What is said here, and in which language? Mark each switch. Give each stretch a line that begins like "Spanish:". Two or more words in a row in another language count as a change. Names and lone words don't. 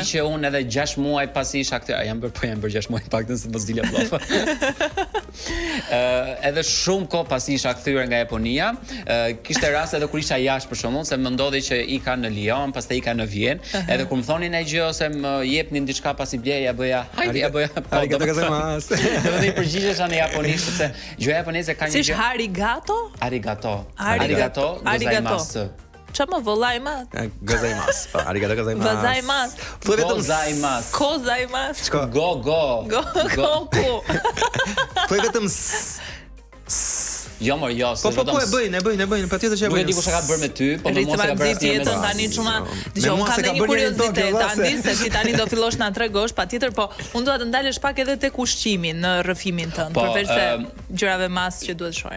Albanian: E di që unë edhe 6 muaj pasi isha këtu, jam bërë 6 muaj paktën se mos dilja bllaf. Edhe shumë kohë pasi isha kthyer nga Japonia, kishte raste edhe kur isha jashtë për shembull, se më ndodhi që ika në Lyon, pastaj ika në Vjenë, edhe kur më thonin ai gjë ose më jepnin diçka pasi blej, ja bëja, hajde ja bëja.
Japanese: ありがとうございます.
Albanian: Do të përgjigjesha në japonisht sepse gjoja japoneze ka një gjë. Si arigato?
Japanese: ありがとうございます.
Albanian: Çfarë vëllajma? Gozaimasu.
Japanese: ありがとうございます.
Albanian: Gozaimasu. Thuaj vetëm gozaimasu. Kozaimasu. Go. Thuaj vetëm Jo, jo, po e bëjnë, patjetër që e bëjnë. Nuk e di kush e ka bërë me ty, po më mos e ka bërë tjetër tani çuna. Dgjoj, ka një kuriozitet tani se ti tani do fillosh na tregosh patjetër, po unë dua të ndalesh pak edhe tek ushqimi në rrëfimin tënd, përveç se gjërave mas që duhet shohim.